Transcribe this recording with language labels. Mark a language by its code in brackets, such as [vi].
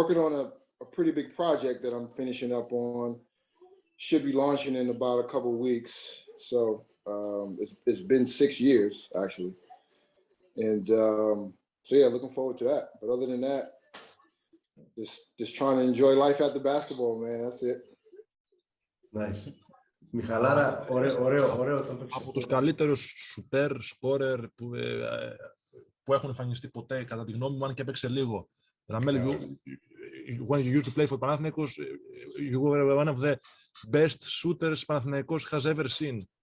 [en] Working on a pretty big project that I'm finishing up on. Should be launching in about a couple of weeks. So it's been 6 years actually, and so yeah, looking forward to that. But other than that, just trying to enjoy life after basketball, man. That's it. Nice. [el] Μιχαλάρα, ωραίο όταν παίξεις. Από τους καλύτερους σουτέρ, σκόρερ που έχουν εμφανιστεί ποτέ, κατά τη γνώμη μου, αν και έπαιξε λίγο. [en] Ramel, when you used to play for Panathinaikos, you were one of the best shooters Panathinaikos has ever seen.